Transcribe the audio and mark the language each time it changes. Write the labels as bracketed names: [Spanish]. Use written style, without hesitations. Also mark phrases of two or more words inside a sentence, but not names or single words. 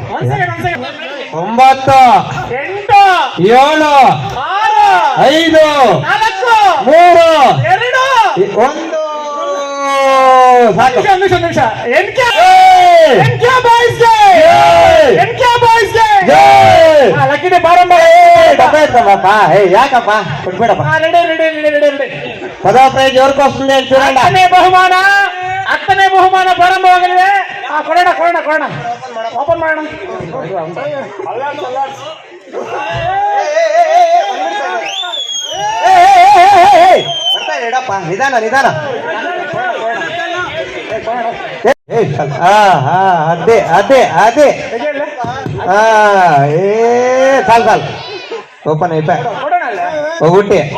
[Kannada] 5 4 3 2 1 ಲಕ್ಕಿದೆ ಬಾರಂಬ ಯಾಕಪ್ಪ ಕೊಟ್ಬೇಡಪ್ಪ. ಪದ ಪ್ರೈಜ್ [Telugu] ఎవరికి వస్తుంది అని చూడండి. [Kannada] ಹತ್ತನೇ ಬಹುಮಾನ ಪ್ರಾರಂಭವಾಗಲಿದೆ. ಕೊಡೋಣ ಓಪನ್ ಮಾಡೋಣ. ಇಡಪ್ಪ, ನಿಧಾನ ಅದೇ ಸಾಲ್ ಓಪನ್ ಐಪ ಹೋಗ್ಬಿಟ್ಟಿ.